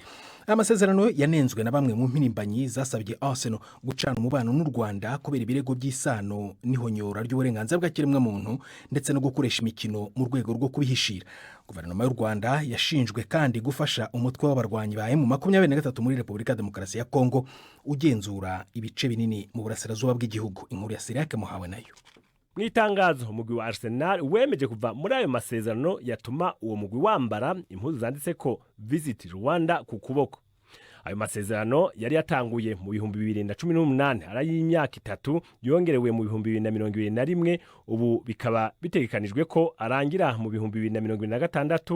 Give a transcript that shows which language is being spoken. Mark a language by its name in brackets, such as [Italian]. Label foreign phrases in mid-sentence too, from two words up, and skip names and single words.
[Rundi] Amasezerano yanenzwe na bamwe mu mpirimbanyi zasabye Arsenal gucana umubano n'u Rwanda kubera ibirego by'isano n'ihonyora ry'uburenganzira bw'ikiremwamuntu ndetse no gukoresha imikino mu rwego rwo kubihishira. Guverinoma y'u Rwanda yashinjwe kandi gufasha umutwe w'abarwanyi ba M23 muri Repubulika ya Demokarasi ya Kongo ugenzura ibice binini mu burasirazuba bw'igihugu. Inkuru ya Siriake Muhawe nayo. Mu itangazo umugwi wa Arsenal wemeje kuva muri ayo masezerano yatuma uwo mugwi wambara impuzu zanditse ko Visit Rwanda ku kuboko. Ayo masezerano yari yatanguye mu 2018 ari y'imyaka 3 yongerewe mu 2021, ubu bikaba bitegekanijwe ko arangira mu 2026.